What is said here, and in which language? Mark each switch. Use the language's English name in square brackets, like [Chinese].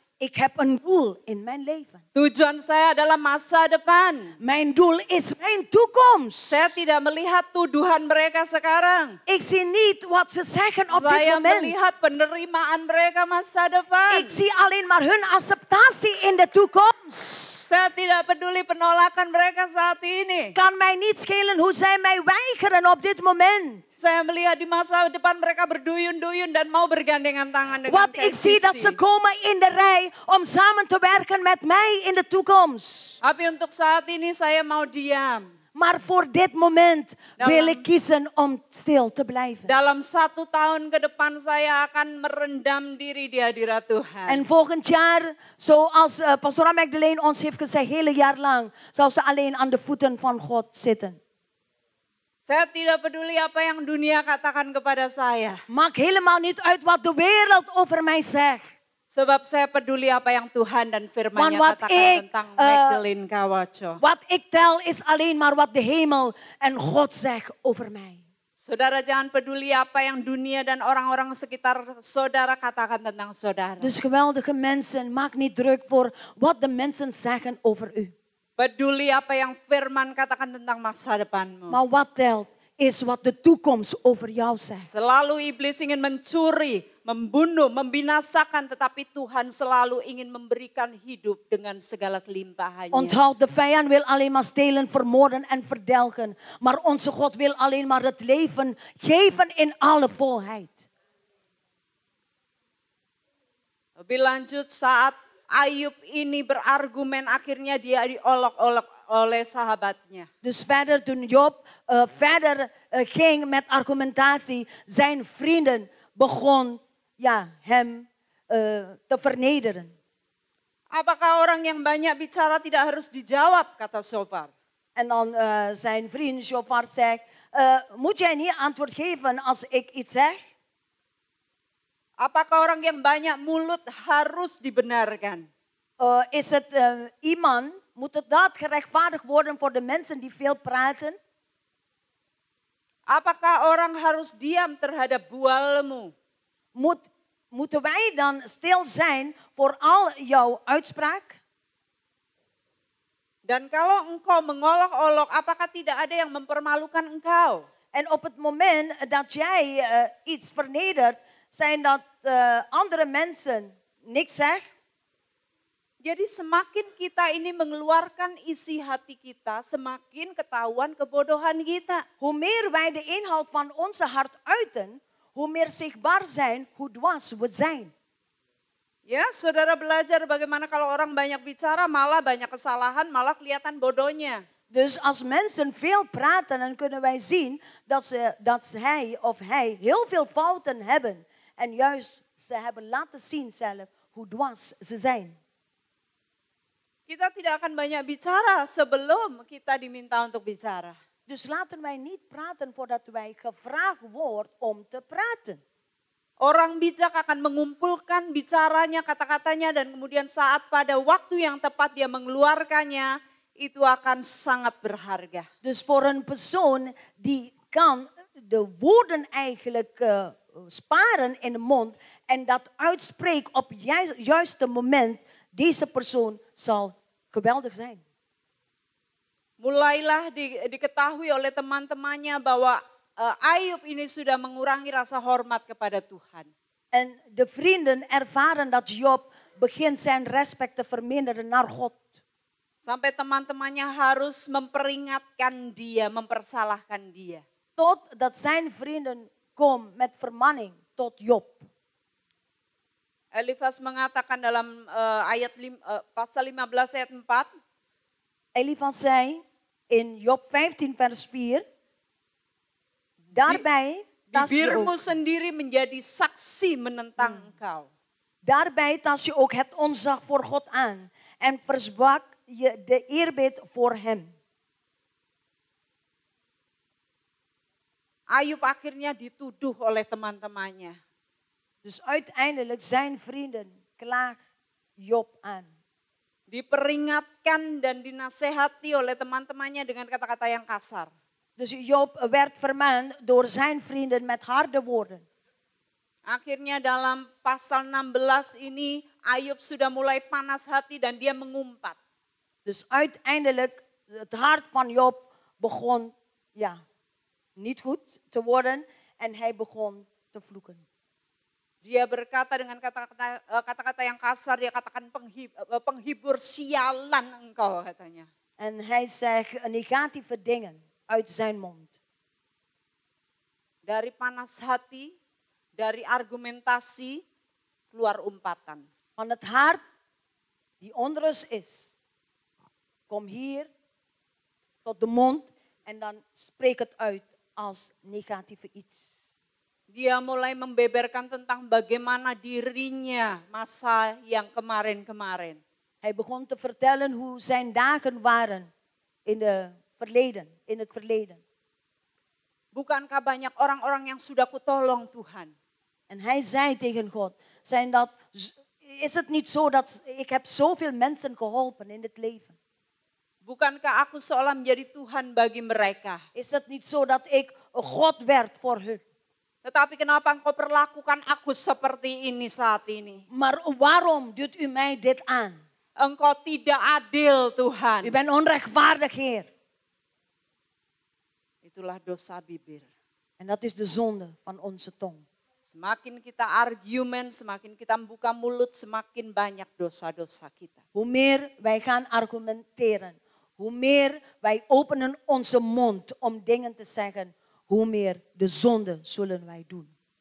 [Dutch] Ik heb een doel in mijn leven. [Indonesian] Tujuan saya adalah masa depan. [Dutch] Mijn doel is mijn toekomst. [Indonesian] Saya tidak melihat tuduhan mereka sekarang. [Dutch] Ik zie niet wat ze zeggen op dit [Indonesian] Saya [Dutch] moment. [Indonesian] melihat penerimaan mereka masa depan. [Dutch] Ik zie alleen maar hun acceptatie in de toekomst. [Indonesian] Saya tidak peduli penolakan mereka saat ini. [Dutch] Kan mij niet schelen hoe zij mij weigeren op dit moment. [Indonesian] Saya melihat di masa depan mereka berduyun-duyun dan mau bergandengan tangan dengan [Dutch] Want ik zie dat ze komen in de rij om samen te werken met mij in de toekomst. [Indonesian] Tapi untuk saat ini saya mau diam. [Dutch] Maar voor dit moment wil ik kiezen om stil te blijven. [Indonesian] Dalam 1 tahun ke depan saya akan merendam diri di hadirat Tuhan. [Dutch] En volgend jaar, zoals Pastora Magdalene ons heeft gezegd, hele jaar lang, zal ze alleen aan de voeten van God zitten. [Indonesian] Saya tidak peduli apa yang dunia katakan kepada saya. [Dutch] Maakt helemaal niet uit wat de wereld over mij zegt. [Indonesian] Sebab saya peduli apa yang Tuhan dan firman-Nya [Dutch] wat [Indonesian] katakan tentang Magdalene Kawacho. [Dutch] Wat ik tel is alleen maar wat de hemel en God zegt over mij. [Indonesian] Saudara jangan peduli apa yang dunia dan orang-orang sekitar saudara katakan tentang saudara. [Dutch] Dus geweldige mensen, maak niet druk voor wat de mensen zeggen over u. [Indonesian] Peduli apa yang firman katakan tentang masa depanmu. [Dutch] Maar wat telt is wat de toekomst over jou zegt. [Indonesian] Selalu iblis ingin mencuri, membunuh, membinasakan, tetapi Tuhan selalu ingin memberikan hidup dengan segala kelimpahannya. [Dutch] Onthoud, de vijand wil alleen maar stelen, vermoorden en verdelgen. Maar onze God wil alleen maar het leven geven in alle volheid. [Indonesian] Lebih lanjut saat Ayub ini berargumen, akhirnya dia diolok-olok oleh sahabatnya. [Dutch] Dus verder, toen Job verder ging met argumentatie, zijn vrienden begon hem te vernederen. [Indonesian] Apakah orang yang banyak bicara tidak harus dijawab, kata Shofar. [Dutch] En dan zijn vriend Shofar zegt, moet jij niet antwoord geven als ik iets zeg? [Indonesian] Apakah orang yang banyak mulut harus dibenarkan? [Dutch] Is het iemand, moet het dat gerechtvaardigd worden voor de mensen die veel praten? [Indonesian] Apakah orang harus diam terhadap bualmu? [Dutch] Moeten wij dan stil zijn voor al jouw uitspraak? [Indonesian] Dan kalau engkau mengolok-olok, apakah tidak ada yang mempermalukan engkau? [Dutch] En op het moment dat jij iets vernedert, zijn dat andere mensen niks zeggen? [Indonesian] Jadi semakin kita ini mengeluarkan isi hati kita, semakin ketahuan kebodohan kita. [Dutch] Hoe meer wij de inhoud van onze hart uiten, hoe meer zichtbaar zijn hoe dwaas we zijn. [Indonesian] Ya, saudara belajar bagaimana kalau orang banyak bicara, malah banyak kesalahan, malah kelihatan bodohnya. [Dutch] Dus als mensen veel praten, dan kunnen wij zien dat hij of hij heel veel fouten hebben. En juist ze hebben laten zien zelf hoe dwaas ze zijn. [Indonesian] Kita tidak akan banyak bicara sebelum kita diminta untuk bicara. [Dutch] Dus laten wij niet praten voordat wij gevraagd wordt om te praten. [Indonesian] Orang bijak akan mengumpulkan bicaranya, kata-katanya, dan kemudian saat pada waktu yang tepat dia mengeluarkannya, itu akan sangat berharga. [Dutch] Dus voor een persoon die kan de woorden eigenlijk sparen in de mond en dat uitspreekt op juiste moment, deze persoon zal geweldig zijn. [Indonesian] Mulailah diketahui oleh teman-temannya bahwa Ayub ini sudah mengurangi rasa hormat kepada Tuhan. [Dutch] En de vrienden ervaren dat Job begint zijn respect te verminderen naar God. [Indonesian] Sampai teman-temannya harus memperingatkan dia, mempersalahkan dia. [Dutch] Totdat zijn vrienden komen met vermanning tot Job. [Indonesian] Elifas mengatakan dalam pasal 15 ayat 4. [Dutch] Elifas zei in Job 15 vers 4. Daarbij tas je [Indonesian] bibirmu sendiri menjadi saksi menentang engkau. [Dutch] daarbij tas je ook het ontzag voor God aan en verzwak je de eerbied voor hem. [Indonesian] Ayub akhirnya dituduh oleh teman-temannya. [Dutch] Dus uiteindelijk zijn vrienden klaagt Job aan. [Indonesian] Diperingatkan dan dinasehati oleh teman-temannya dengan kata-kata yang kasar. [Dutch] Dus Job werd vermaand door zijn vrienden met harde woorden. [Indonesian] Akhirnya dalam pasal 16 ini Ayub sudah mulai panas hati dan dia mengumpat. [Dutch] Dus uiteindelijk het hart van Job begon niet goed te worden en hij begon te vloeken. [Indonesian] Dia berkata dengan kata-kata yang kasar, dia katakan penghibur sialan engkau katanya. [Dutch] En hij zegt negatieve dingen uit zijn mond. [Indonesian] Dari panas hati, dari argumentasi, keluar umpatan. [Dutch] Van het hart die onrust is, kom hier tot de mond en dan spreek het uit als negatieve iets. [Indonesian] Dia mulai membeberkan tentang bagaimana dirinya masa yang kemarin-kemarin. [Dutch] Hij begon te vertellen hoe zijn dagen waren in het verleden. [Indonesian] Bukankah banyak orang-orang yang sudah kutolong Tuhan? [Dutch] En hij zei tegen God, is het niet zo dat ik heb zoveel mensen geholpen in het leven? [Indonesian] Bukankah aku seolah menjadi Tuhan bagi mereka? [Dutch] Is het niet zo dat ik God werd voor hun? [Indonesian] Tetapi kenapa engkau perlakukan aku seperti ini saat ini? [Dutch] Maar waarom doet u mij dit aan? [Indonesian] Engkau tidak adil Tuhan. [Dutch] U bent onrechtvaardig, Heer. [Indonesian] Itulah dosa bibir. [Dutch] En dat is de zonde van onze tong. [Indonesian] Semakin kita argumen, semakin kita membuka mulut, semakin banyak dosa-dosa kita. [Dutch] Hoe meer wij gaan argumenteren, hoe meer wij openen onze mond om dingen te zeggen, hoe meer de zonde zullen wij doen.